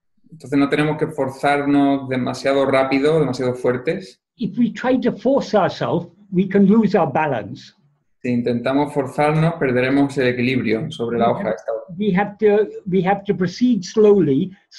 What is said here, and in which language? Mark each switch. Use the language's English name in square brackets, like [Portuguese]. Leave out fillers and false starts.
[Spanish] Entonces no tenemos que forzarnos demasiado rápido, demasiado fuertes. [English] If we try to force ourselves, we can lose our balance. [Spanish] Si intentamos forzarnos, perderemos el equilibrio sobre la hoja. [English] We have to proceed slowly.